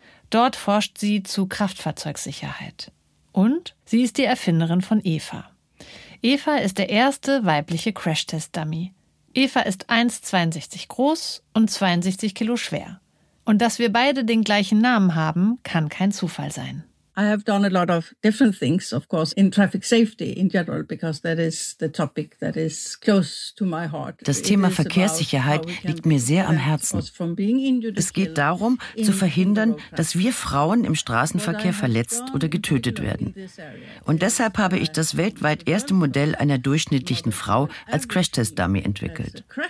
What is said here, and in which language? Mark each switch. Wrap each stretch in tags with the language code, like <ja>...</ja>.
<de>Dort forscht sie zu Kraftfahrzeugsicherheit. Und sie ist die Erfinderin von Eva. Eva ist der erste weibliche Crashtest-Dummy. Eva ist 1,62 groß und 62 Kilo schwer. Und dass wir beide den gleichen Namen haben, kann kein Zufall sein.</de> <en>I have done a lot of different things, of course, in traffic safety in general, because that is the topic that is close to my heart.</en> <de>Das Thema Verkehrssicherheit liegt mir sehr am Herzen. Es geht darum, zu verhindern, dass wir Frauen im Straßenverkehr verletzt oder getötet werden. Und deshalb habe ich das weltweit erste Modell einer durchschnittlichen Frau als Crashtest-Dummy entwickelt.</de>